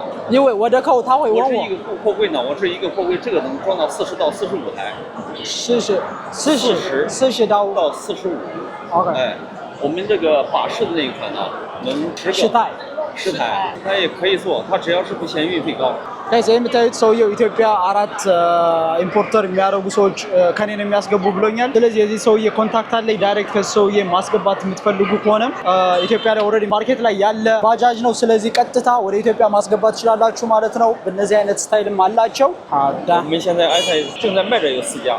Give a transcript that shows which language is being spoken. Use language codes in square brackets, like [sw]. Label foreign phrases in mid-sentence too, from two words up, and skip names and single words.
[zh] 因为我的客户他会问我。我是一个货柜呢，我是一个货柜，这个能装到40到45台。40到45。 OK。哎，我们这个巴士的那一款呢，能10台，它也可以做，它只要是不嫌运费高。 [am] ጋይስ የምታዩት ሰውየው ኢትዮጵያ 4 ኢምፖርተር የሚያደርጉ ሰዎች ከኔ ነው የሚያስገቡ ብሎኛል። ስለዚህ የዚህ ሰውዬ ኮንታክት አለኝ። ዳይሬክት ከሰውዬ ማስገባት የምትፈልጉ ከሆነ ኢትዮጵያ ላይ ኦልሬዲ ማርኬት ላይ ያለ ባጃጅ ነው። ስለዚህ ቀጥታ ወደ ኢትዮጵያ ማስገባት ትችላላችሁ ማለት ነው። በእነዚህ አይነት ስታይልም አላቸው። አዳ [zh] 我们现在埃塞正在卖着有4家。